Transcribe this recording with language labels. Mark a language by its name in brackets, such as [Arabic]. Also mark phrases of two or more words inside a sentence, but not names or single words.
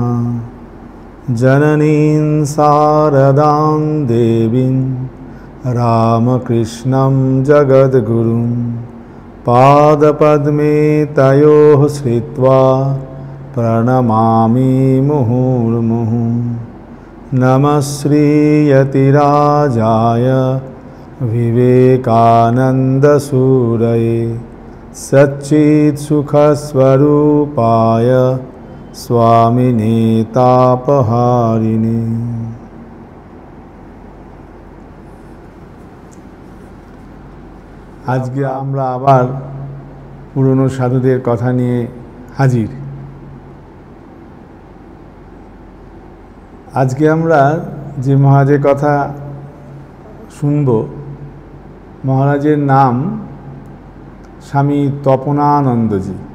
[Sanskrit] जननीं शारदां देवीं रामकृष्णं जगद्गुरुं पादपद्मे तयोः श्रित्वा प्रणमामि मुहुर्मुहुः। नमः श्रीयतिराजाय विवेकानन्दसूरये सच्चित्सुखस्वरूपाय स्वामिने तापहारिणे। [Bangla] আজকে আমরা আবার পুরনো সাধুদের কথা নিয়ে হাজির। আজকে আমরা যে মহারাজের কথা শুনব, মহারাজের নাম স্বামী তপনানন্দজি।